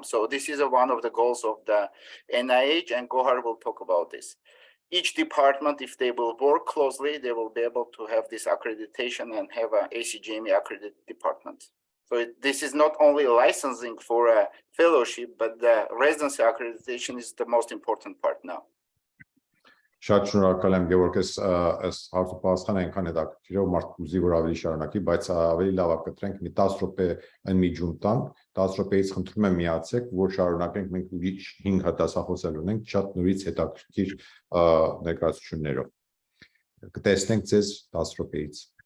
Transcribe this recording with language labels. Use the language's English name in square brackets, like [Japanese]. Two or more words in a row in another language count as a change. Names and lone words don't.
[English] So this is one of the goals of the NIH, and Gohar will talk about this. Each department, if they will work closely, they will be able to have this accreditation and have an ACGME accredited department. So this is not only licensing for a fellowship, but the residency accreditation is the most important part now. [Armenian] Շատ շնորհակալ եմ Գևորգ, այս հարցը պատասխանը այնքան հետաքրքիր է, մարդ ուզի որ ավելի շարունակի, բայց ավելի լավ է կտրենք մի 10 րոպե ընդմիջում տանք, 10 րոպեից խնդրում եմ միացեք, որ շարունակենք, մենք ուրիշ 5 հատ դասախոսել ունենք, շատ նորից հետաքրքիր ներկայացություններով։ Կտեսնենք ձեզ 10 րոպեից։